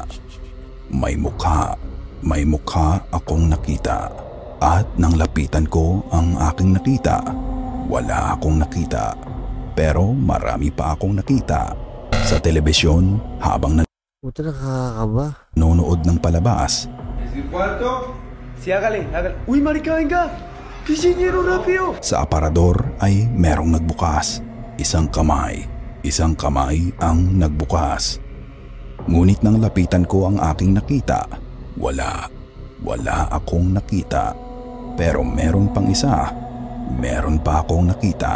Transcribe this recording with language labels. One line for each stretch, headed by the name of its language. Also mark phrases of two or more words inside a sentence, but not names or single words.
Filipino: May mukha akong nakita. At nang lapitan ko ang aking nakita, wala akong nakita. Pero marami pa akong nakita. Sa telebisyon habang Puta, nakakaba. nanonood ng palabas.
Spanish: Sí, hágale. Uy, marica, venga. Pichiñero, rápido.
Filipino: Sa aparador ay merong nagbukas. Isang kamay ang nagbukas. Ngunit nang lapitan ko ang aking nakita, wala akong nakita. Pero meron pang isa. Meron pa akong nakita.